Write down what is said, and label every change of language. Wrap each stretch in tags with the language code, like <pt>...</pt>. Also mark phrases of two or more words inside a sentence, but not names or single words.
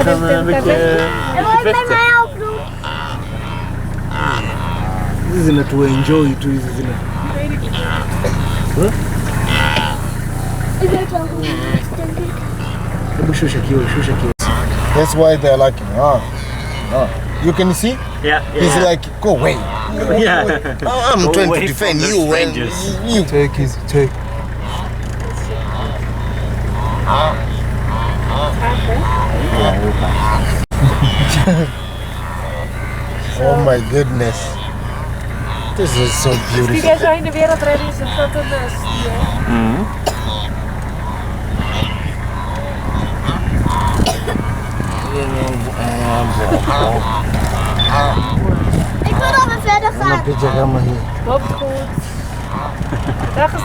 <nl>dan een beetje vechten.</nl> <sw>Hizi zinatuenjoy tu hizi zina.</sw> <nl>Weet ik niet. Huh? Ik weet wel hoe het is, denk ik.</nl> <sw>Hebu shusha kioo.</sw> <en>That's why they're like, you can see? Yeah. He's like, go away. Yeah. I'm Go trying to away defend from the you. strangers. You take easy, take. Oh my goodness. This is so beautiful.</en> <nl>Die jij zo in de wereld redden is een grote lust. Ik wil dat we verder gaan. Pyjama hier. Loopt goed. Dag is...</nl>